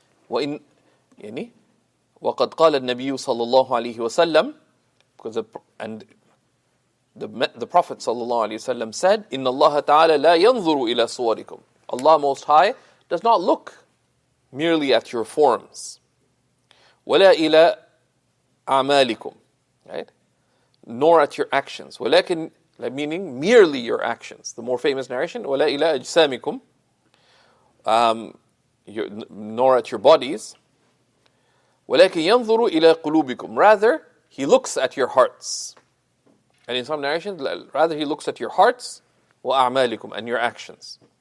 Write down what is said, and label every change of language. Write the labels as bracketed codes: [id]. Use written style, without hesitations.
[ar] وإن يعني وقد قال النبي صلى الله عليه وسلم, [en] because the Prophet [ar] صلى الله عليه وسلم said, إن الله تعالى لا ينظر إلى صوركم. [en] Allah Most High does not look merely at your forms. [ar] ولا إلى أعمالكم, right? [en] Nor at your actions. ولكن, meaning merely your actions. The more famous narration, [ar] ولا إلى أجسامكم, [en] nor at your bodies. [ar] ولكن ينظر إلى قلوبكم. [en] Rather, He looks at your hearts. And in some narrations, rather He looks at your hearts, وأعمالكم, and your actions.